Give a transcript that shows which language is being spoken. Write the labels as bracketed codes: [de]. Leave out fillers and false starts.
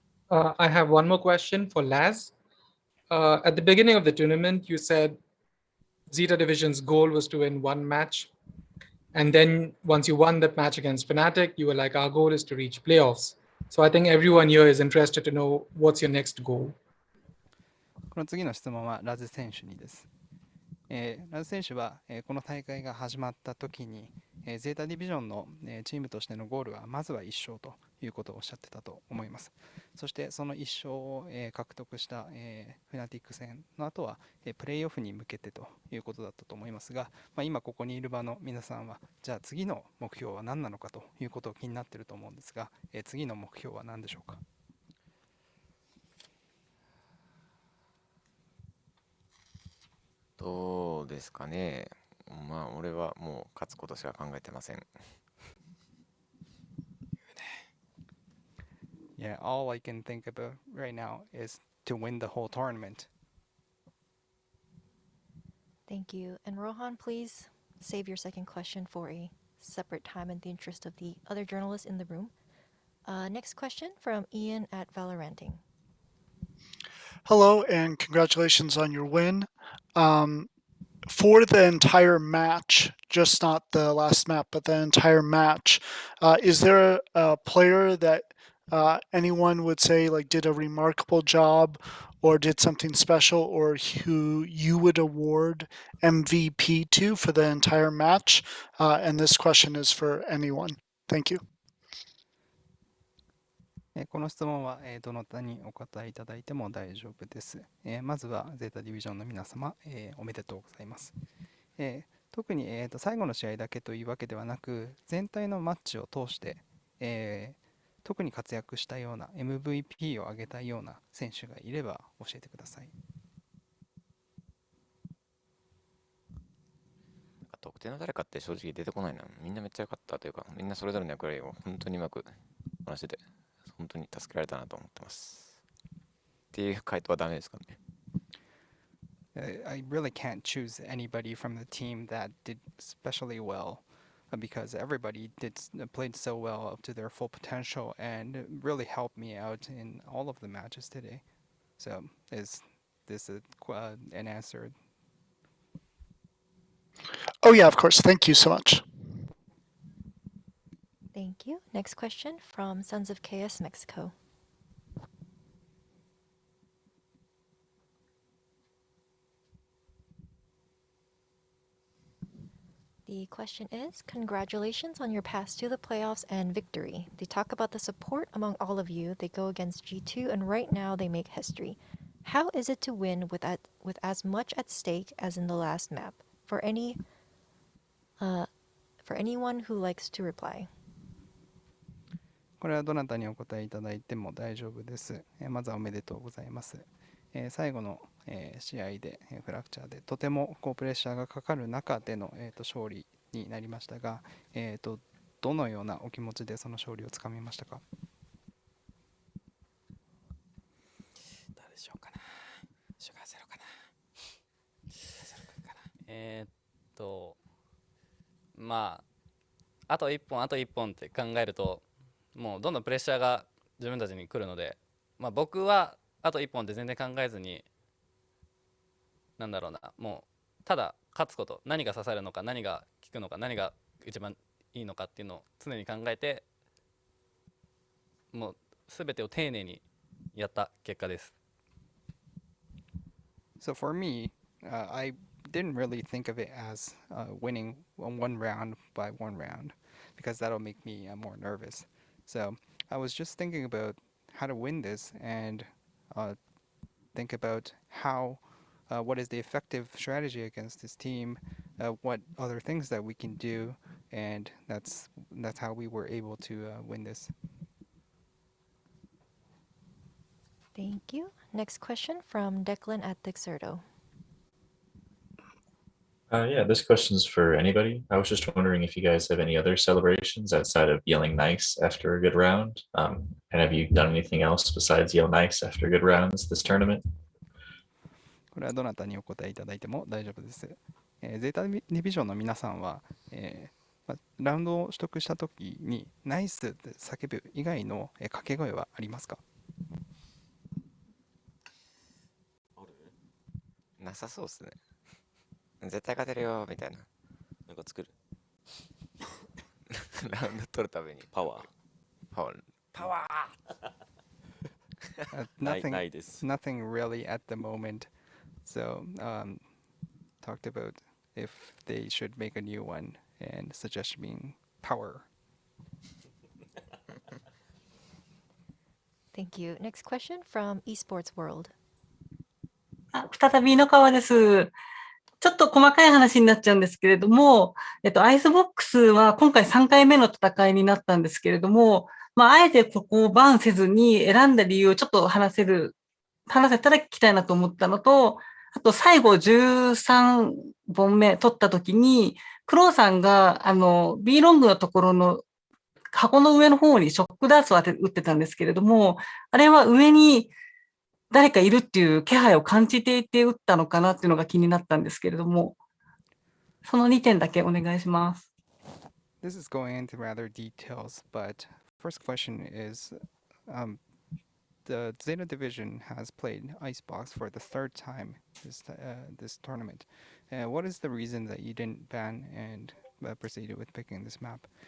[en] I have one more question for Laz. At the beginning of the tournament, you said Zeta Division's goal was to win one match. And then once you won that match against Fnatic, you were like, our goal is to reach playoffs. So I think everyone here is interested to know what's your next goal. [ja] この次の質問はラズ選手にです。ラズ選手は、この大会が始まった時に、ゼータディビジョンの、チームとしてのゴールはまずは1勝ということをおっしゃってたと思います。そしてその1勝を、獲得した、フナティック戦の後は、プレーオフに向けてということだったと思いますが、今ここにいる場の皆さんはじゃあ次の目標は何なのかということを気になっていると思うんですが、次の目標は何でしょうか？どうですかね。まあ、俺はもう勝つことしか考えてません。 [en] Yeah, all I can think about right now is to win the whole tournament. Thank you. And Rohan, please save your second question for a separate time in the interest of the other journalists in the room. Next question from Ian at Valoranting. Hello, and congratulations on your win. For the entire match, just not the last map, but the entire match, is there a player that anyone would say like did a remarkable job or did something special, or who you would award MVP to for the entire match? And this question is for anyone. Thank you. [ja] この質問はどなたにお答えいただいても大丈夫です。まずはゼータディビジョンの皆様、おめでとうございます。特に最後の試合だけというわけではなく、全体のマッチを通して、特に活躍したような MVP を挙げたいような選手がいれば教えてください。特定の誰かって正直出てこないな。みんなめっちゃ良かったというか、みんなそれぞれの役割を本当にうまくこなしてて、本当に助けられたなと思ってます。っていう回答はダメですかね。 [en] I really can't choose anybody from the team that did especially well because everybody played so well up to their full potential and really helped me out in all of the matches today. So is this an answer? Oh yeah, of course. Thank you so much. Thank you. Next question from Sons of Chaos Mexico. The question is, congratulations on your pass to the playoffs and victory. They talk about the support among all of you. They go against G2 and right now they make history. How is it to win with as much at stake as in the last map? For anyone who likes to reply. [ja] これはどなたにお答えいただいても大丈夫です。まずはおめでとうございます。最後の、試合で、フラクチャーでとてもプレッシャーがかかる中での、勝利になりましたが、どのようなお気持ちでその勝利をつかみましたか？誰でしょうかな。シュガーゼロかな。ゼロ君かな。まああと1本って考えると、もうどんどんプレッシャーが自分たちに来るので、まあ、僕はあと1本って全然考えずに、なんだろうな、もうただ勝つこと、何が刺さるのか、何が効くのか、何が一番いいのかっていうのを常に考えて、もう全てを丁寧にやった結果です。 [en] So for me, I didn't really think of it as winning one round by one round because that'll make me more nervous. So I was just thinking about how to win this and think about what is the effective strategy against this team, what other things that we can do, and that's how we were able to win this. Thank you. Next question from Declan at Dexerto. Yeah, this question's for anybody. I was just wondering if you guys have any other celebrations outside of yelling nice after a good round. And have you done anything else besides yell nice after good rounds this tournament? [ja] これはどなたにお答えいただいても大丈夫です。ゼータディビジョンの皆さんは、ラウンドを取得したときにナイスって叫ぶ以外の掛け声はありますか？なさそうですね。絶対勝てるよみたいな。なんか作る。ラウンド取るためにパワー。ないです。 [en] Nothing really at the moment. So talked about if they should make a new one and suggest being power. Thank you. Next question from Esports World. [ja] 再び井ノ川です。ちょっと細かい話になっちゃうんですけれども、アイスボックスは今回3回目の戦いになったんですけれども、あえてここをバンせずに選んだ理由をちょっと話せたら聞きたいなと思ったのと、あと最後13本目取った時に、クロウさんがB ロングのところの箱の上の方にショックダーツを打ってたんですけれども、あれは上に誰かいるっていう気配を感じていて打ったのかなっていうのが気になったんですけれども、その2点だけお願いします。 [en] This is going into rather details, but first question is, the Zeta division has played Icebox for the third time this tournament. What is the reason that you didn't ban and proceeded with picking this map?